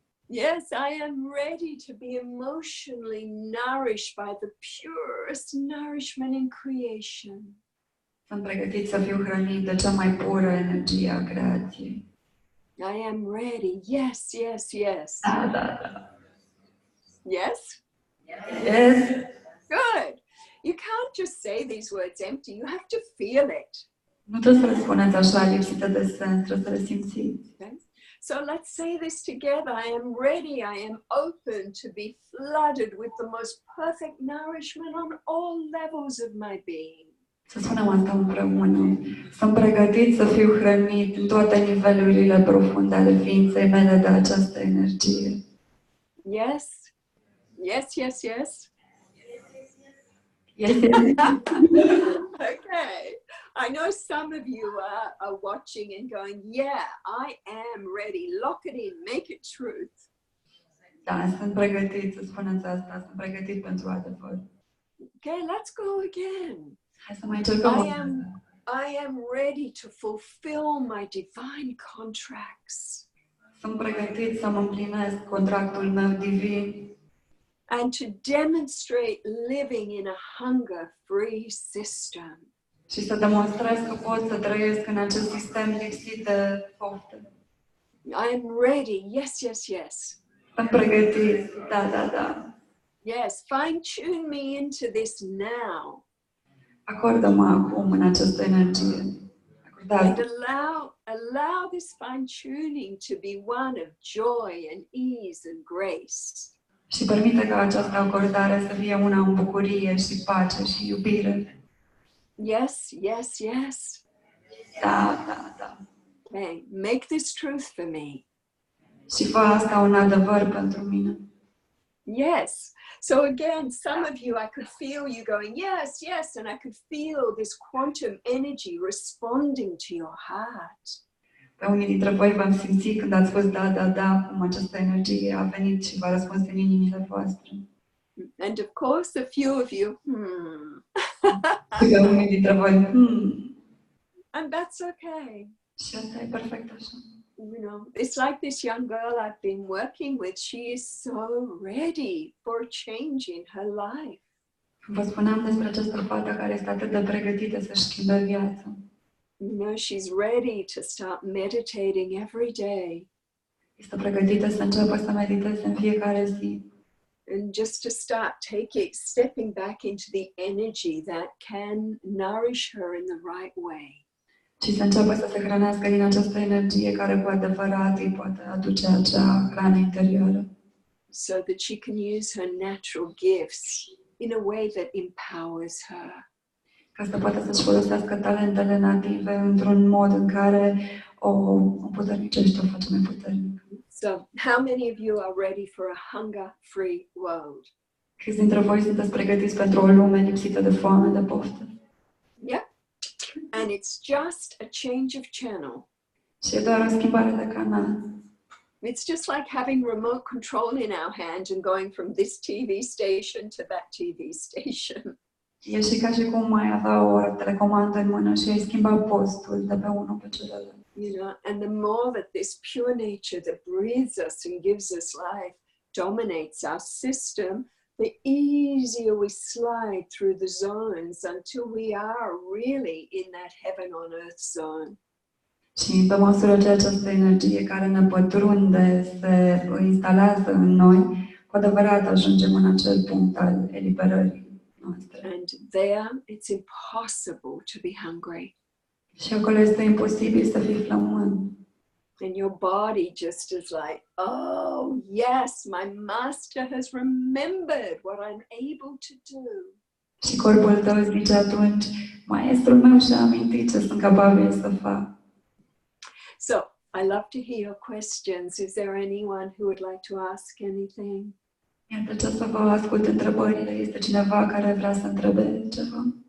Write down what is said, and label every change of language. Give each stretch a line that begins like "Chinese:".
English: Yes, I am ready to be emotionally nourished by the purest nourishment in creation.
Romanian: Sunt pregătit să fiu hrănit de cea mai pură energie a creației.
English: I am ready. Yes, yes, yes.
Romanian: Da.
English: Yes? Yes. Good. You can't just say these words empty. You have to feel it.
Romanian: Nu trebuie să le spuneți așa, lipsită de sens, trebuie să le simțiți.
English: Okay? So let's say this together. I am ready. I am open to be flooded with the most perfect nourishment on all levels of my being.
Romanian: Să spunem asta împreună. Sunt pregătit să fiu hrănit în toate nivelurile profunde ale ființei mele de această energie.
English: Yes? Yes, yes, yes? Yes. Okay. I know some of you are watching and going, yeah, I am ready. Lock it in. Make it truth.
Romanian: Da, sunt pregătit să spuneți asta. Sunt pregătit pentru adevăr.
English: Okay, let's go again.
Romanian: Hai să mai încercăm.
English: I am ready to fulfill my divine contracts.
Romanian: Sunt pregătit să mă împlinesc contractul meu divin.
English: And to demonstrate living in a hunger-free system.
Romanian: Și să demonstrez că pot să trăiesc în acest sistem lipsit de poftă.
English: I am ready. Yes, yes, yes.
Romanian: Sunt pregătit. Da.
English: Yes, fine-tune me into this now.
Romanian: Acordă-mă acum în această energie.
English: And allow this fine-tuning to be one of joy and ease and grace.
Romanian: Și permite ca această acordare să fie una în bucurie și pace și iubire.
English: Yes, yes, yes.
Romanian: Da.
English: Okay, make this truth for me.
Romanian: Și fă asta un adevăr pentru mine.
English: Yes. So again, some of you, I could feel you going, yes, yes, and I could feel this quantum energy responding to your heart.
Romanian: Pe unii dintre voi v-am simțit când ați spus da, cum această energie a venit și v-a răspuns în inimile voastre.
English: And of course, a few of you,
Romanian: Și pe unii dintre voi,
English: And that's okay.
Romanian: Și asta e perfect așa.
English: You know, it's like this young girl I've been working with. She is so ready for a change in her life.
Romanian: Vă spuneam despre această fată care este atât de pregătită să-și schimbe viața.
English: You know, she's ready to start meditating every day.
Romanian: Este pregătită să înceapă să mediteze în fiecare zi.
English: And just to start stepping back into the energy that can nourish her in the right way.
Romanian: Și să înceapă să se hrănească din această energie care cu adevărat îi poate aduce acea hrană interioară.
English: So that she can use her natural gifts in a way that empowers her.
Romanian: Ca să poată să-și folosească talentele native într-un mod în care o puternicește, o face mai puternică.
English: So, how many of you are ready for a hunger-free world?
Romanian: Câți dintre voi sunteți pregătiți pentru o lume lipsită de foame, de poftă?
English: Yep. And it's just a change of channel.
Romanian: Și e doar o schimbare de canal.
English: It's just like having remote control in our hand and going from this TV station to that TV station.
Romanian: E și ca și cum mai avea o telecomandă în mână și ai schimbat postul de pe unul pe celălalt.
English: You know, and the more that this pure nature that breathes us and gives us life dominates our system, the easier we slide through the zones until we are really in that heaven on earth zone.
Romanian: Și pe măsură ce această energie care ne pătrunde se instalează în noi, cu adevărat ajungem în acel punct al eliberării noastre.
English: And there it's impossible to be hungry.
Romanian: Și acolo este imposibil să fii flămând.
English: and your body just is like, oh yes, my master has remembered what I'm able to do.
Romanian: Și corpul tău zice atunci, maestrul meu și-a amintit ce sunt capabil să fac.
English: So I love to hear your questions. Is there anyone who would like to ask anything?
Romanian: Mi-ar plăcea să vă ascult întrebările. Este cineva care vrea să întrebe ceva?